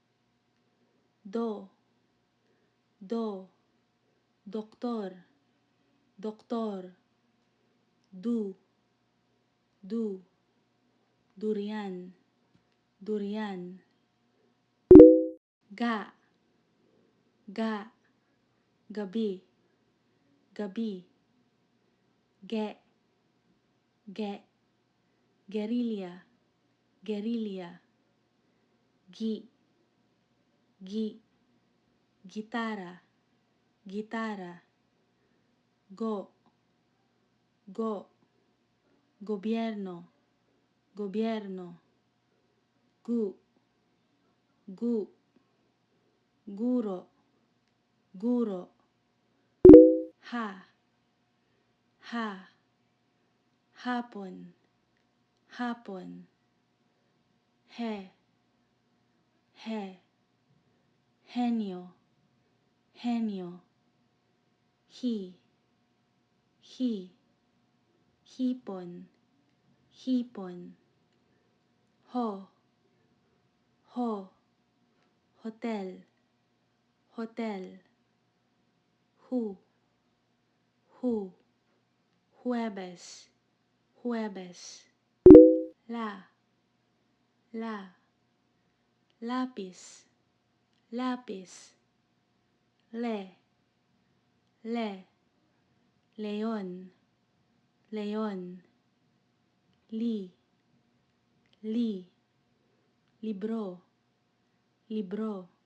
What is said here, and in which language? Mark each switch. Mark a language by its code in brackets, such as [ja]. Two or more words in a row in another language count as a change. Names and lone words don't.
[tl] doctor, doctor, durian, durian, ga, gabi, gabi, guerrilla, guerrilla, guitarra, guitarra, go, gobierno, gobierno, gu, gu, guro, guro, ha, ha, hapon, hapon, he, genio, genio, he, hipon, hipon, ho, hotel, hotel, jueves, jueves, la, lápiz, lápiz, león, león, libro, libro,